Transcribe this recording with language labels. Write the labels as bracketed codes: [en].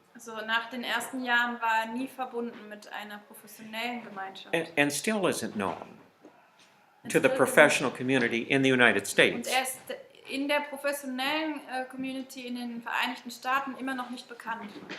[de] Also nach den ersten Jahren war er nie verbunden mit einer professionellen Gemeinschaft. [en] and still isn't known to the professional community in the United [de] Und [en] States. [de] er ist in der professionellen Community in den Vereinigten Staaten immer noch nicht bekannt.